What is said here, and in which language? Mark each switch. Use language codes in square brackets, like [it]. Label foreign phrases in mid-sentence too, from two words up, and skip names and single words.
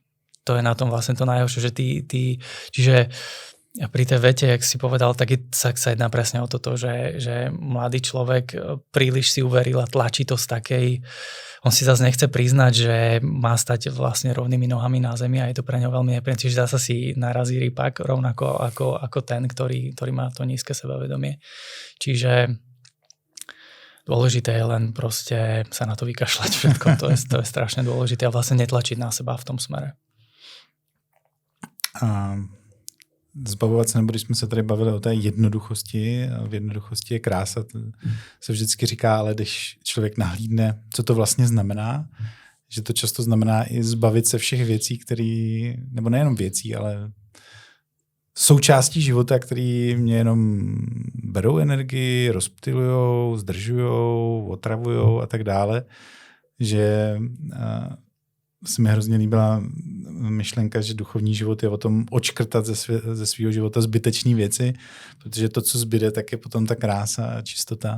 [sk] To je na tom vlastne to najhoršie, že čiže pri tej vete, jak si povedal, tak sa jedná presne o toto, že mladý človek príliš si uveril a tlačí to z takej, on si zase nechce priznať, že má stať vlastne rovnými nohami na zemi a je to pre ňo veľmi nepríjemné, čiže zasa si narazí rypak rovnako ako ten, ktorý má to nízke sebavedomie. Čiže dôležité je len proste sa na to vykašľať všetko. To je strašne dôležité a vlastne netlačiť na seba v tom smere. [cs] A zbavovat se, nebo když jsme se tady bavili o té jednoduchosti, a v jednoduchosti je krása, to se vždycky říká, ale když člověk nahlídne, co to vlastně znamená, že to často znamená i zbavit se všech věcí, které, nebo nejenom věcí, ale součástí života, který mě jenom berou energii, rozptylujou, zdržujou, otravujou a tak dále, že se mi hrozně líbila myšlenka, že duchovní život je o tom odškrtat ze svého života zbytečné věci, protože to, co zbyde, tak je potom ta krása a čistota.